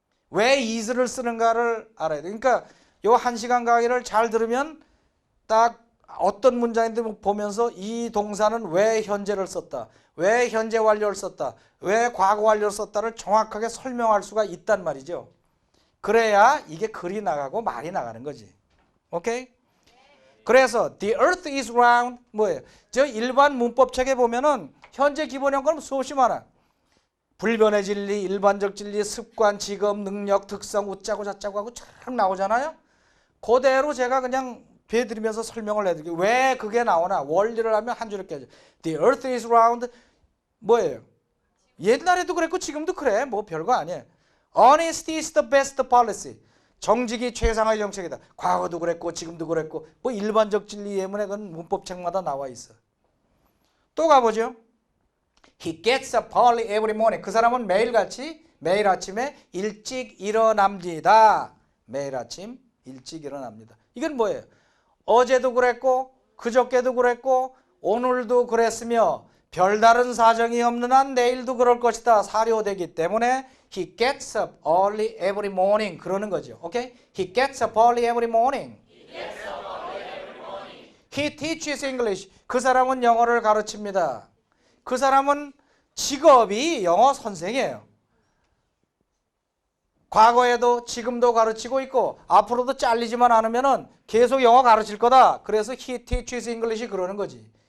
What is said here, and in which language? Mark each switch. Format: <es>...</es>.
<ko>왜 is를 쓰는가를 알아야 돼요. 그러니까 요 1시간 강의를 잘 들으면 딱 어떤 문장인지 보면서 이 동사는 왜 현재를 썼다, 왜 현재 완료를 썼다, 왜 과거 완료를 썼다를 정확하게 설명할 수가 있단 말이죠. 그래야 이게 글이 나가고 말이 나가는 거지. 오케이? 그래서</ko> <en>the earth is round</en> <ko>뭐예요? 저 일반 문법책에 보면은 현재 기본형은 수없이 많아. 불변의 진리, 일반적 진리, 습관, 직업, 능력, 특성, 웃자고 자자고 하고 쫙 나오잖아요. 그대로 제가 그냥 배드리면서 설명을 해드릴게요. 왜 그게 나오나? 원리를 하면 한 줄에 깨져.</ko> <en>The earth is round</en> <ko>뭐예요? 옛날에도 그랬고 지금도 그래. 뭐 별거 아니에요.</ko> <en>Honesty is the best policy.</en> <ko>정직이 최상의 정책이다. 과거도 그랬고 지금도 그랬고 뭐 일반적 진리 예문에 그건 문법책마다 나와 있어. 또 가보죠.</ko> <en>He gets up early every morning.</en> <ko>그 사람은 매일 아침에 일찍 일어납니다. 매일 아침 일찍 일어납니다. 이건 뭐예요? 어제도 그랬고 그저께도 그랬고 오늘도 그랬으며 별다른 사정이 없는 한 내일도 그럴 것이다. 사료되기 때문에</ko> <en>He gets up early every morning</en> <ko>그러는 거죠. 오케이?</ko> <en>He gets up early every morning. He teaches English.</en> <ko>그 사람은 영어를 가르칩니다. 그 사람은 직업이 영어 선생이에요. 과거에도 지금도 가르치고 있고 앞으로도 잘리지만 않으면은 계속 영어 가르칠 거다. 그래서</ko> <en>he teaches English</en> <ko>그러는 거지.</ko>